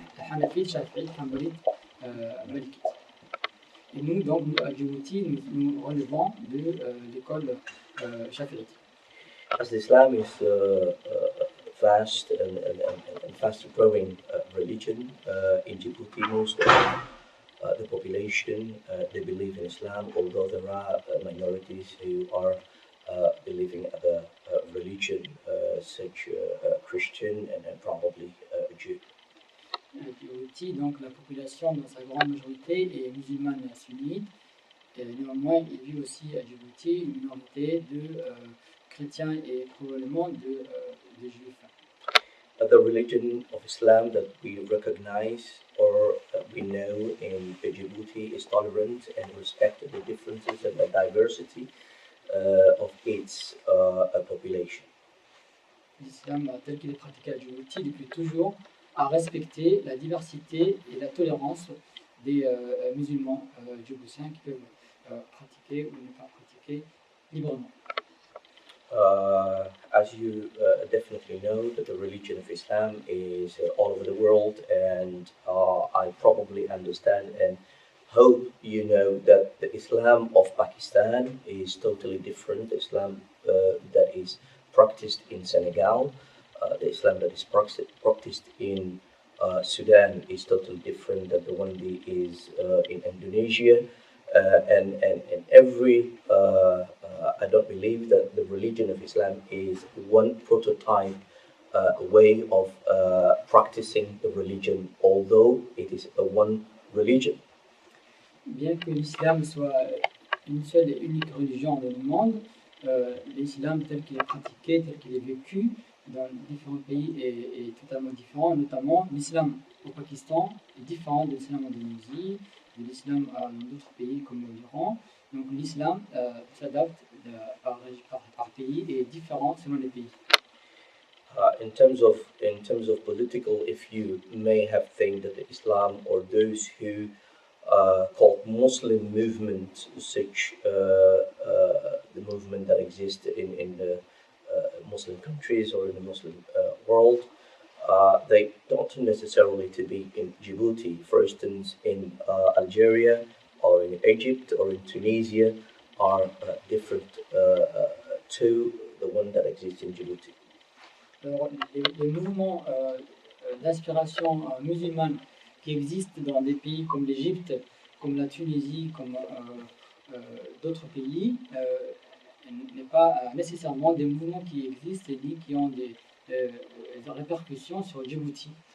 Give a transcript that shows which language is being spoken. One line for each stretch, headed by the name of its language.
French: Hanafite, Shafi'ite, Hanbalite, Malikite. Et nous, donc, à Djibouti, nous relevons de l'école Shafi'ite.
English: As Islam is vast and fast growing religion in Djibouti, most of the population they believe in Islam, although there are minorities who are believing other religion such Christian and probably Jew.
French: À Djibouti, donc la population dans sa grande majorité est musulmane et sunnite. Néanmoins, il vit aussi à Djibouti une minorité de chrétiens et probablement de juifs.
English: The religion of Islam that we recognize or we know in Djibouti is tolerant and respects the differences and the diversity of its population.
French: L'islam tel qu'il est pratiqué à Djibouti depuis toujours a respecté la diversité et la tolérance des musulmans djiboutiens qui peuvent pratiquer ou ne pas pratiquer librement.
English: As you definitely know, that the religion of Islam is all over the world, and I probably understand and hope you know that the Islam of Pakistan is totally different. The Islam that is practiced in Senegal, the Islam that is practiced in Sudan is totally different than the one that is in Indonesia. And every I don't believe that the religion of Islam is one prototype way of practicing the religion, although it is a one religion.
French: Bien que l'islam soit une seule et unique religion dans le monde, l'islam tel qu'il est pratiqué, tel qu'il est vécu dans différents pays est totalement différent. Notamment, l'islam au Pakistan est différent de l'islam en Indonésie, de l'islam dans d'autres pays comme l'Iran. Donc l'islam s'adapte par pays et est différent selon les pays.
English: In terms of political, if you may have think that the Islam or those who called Muslim movement, such the movement that exists in the Muslim countries or in the Muslim world, they don't necessarily to be in Djibouti. For instance, in Algeria or in Egypt or in Tunisia are different to the one that exists in Djibouti.
French: Alors, les mouvements d'inspiration musulmane qui existent dans des pays comme l'Égypte, comme la Tunisie, comme d'autres pays, n'est pas nécessairement des mouvements qui existent et qui ont des répercussions sur Djibouti.